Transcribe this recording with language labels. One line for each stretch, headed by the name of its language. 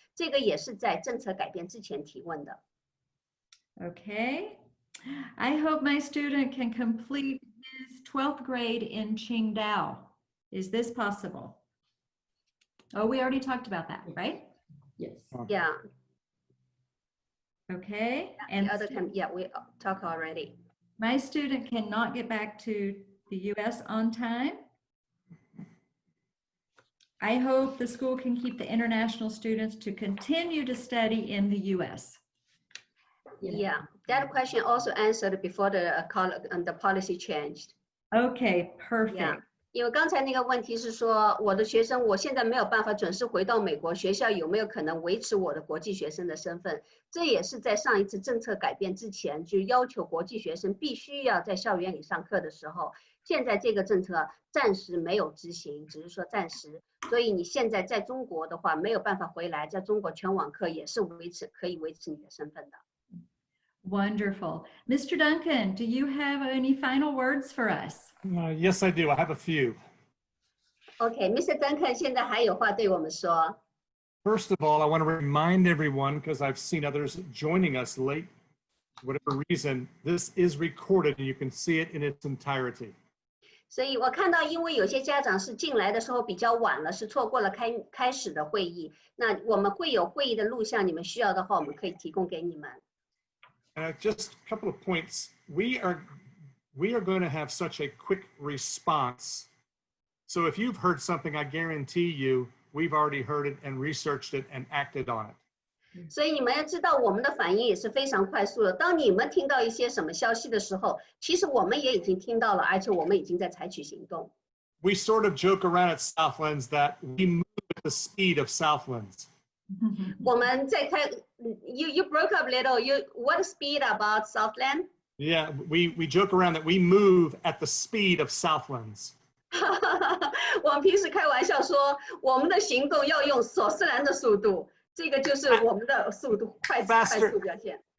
Chinese: 这个也是在政策改变之前提问的。
English: okay. I hope my student can complete his 12th grade in Qingdao. Is this possible? Oh, we already talked about that, right? Yes. Yeah. Okay. The And other time, yeah, we talked already. my student cannot get back to the US on time. I hope the school can keep the international students to continue to study in the US. Yeah, that question also answered before the policy changed. Okay, perfect. Yeah.
Chinese: 因为刚才那个问题是说，我的学生我现在没有办法准时回到美国，学校有没有可能维持我的国际学生的身份？这也是在上一次政策改变之前，就要求国际学生必须要在校园里上课的时候，现在这个政策暂时没有执行，只是说暂时。所以你现在在中国的话，没有办法回来，在中国全网课也是可以维持你的身份的。
English: Wonderful. Mr. Duncan, do you have any final words for us? Yes, I do. I have a few. OK，Mr.
Chinese: Duncan 现在还有话对我们说。
English: First of all, I want to remind everyone, because I've seen others joining us late, whatever reason, this is recorded and you can see it in its entirety.
Chinese: 所以我看到，因为有些家长是进来的时候比较晚了，是错过了开始的会议。那我们会有会议的录像，你们需要的话，我们可以提供给你们。
English: Just a couple of points. We are going to have such a quick response. So if you've heard something, I guarantee you, we've already heard it and researched it and acted on it.
Chinese: 所以你们要知道，我们的反应也是非常快速的。当你们听到一些什么消息的时候，其实我们也已经听到了，而且我们已经在采取行动。
English: We sort of joke around at Southlands that we move at the speed of Southlands.
Chinese: 我们在开
English: you broke up a little. What speed about Southland? Yeah, we joke around that we move at the speed of Southlands.
Chinese: 我们平时开玩笑说，我们的行动要用索斯兰的速度，这个就是我们的速度，快速表现。